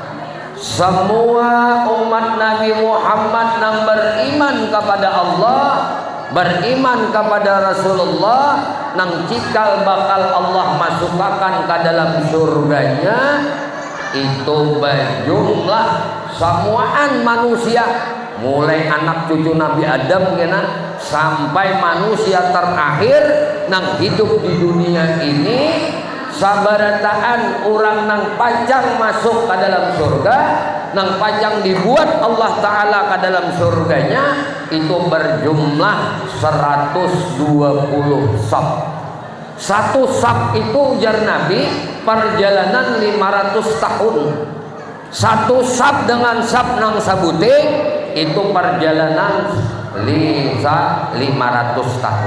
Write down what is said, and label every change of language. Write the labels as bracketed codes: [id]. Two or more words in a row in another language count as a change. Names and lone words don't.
[bjn] Semua umat Nabi Muhammad yang beriman kepada Allah, beriman kepada Rasulullah, nang cikal bakal Allah masukkan ke dalam surganya, itu berjumlah semuaan manusia, mulai anak cucu Nabi Adam kena sampai manusia terakhir nang hidup di dunia ini. Sabarataan orang nang panjang masuk ke dalam surga, nang panjang dibuat Allah Ta'ala ke dalam surganya, itu berjumlah 120 sab. Satu sab itu ujar Nabi perjalanan 500 tahun. Satu sab dengan sab nang sabute itu perjalanan 500 tahun.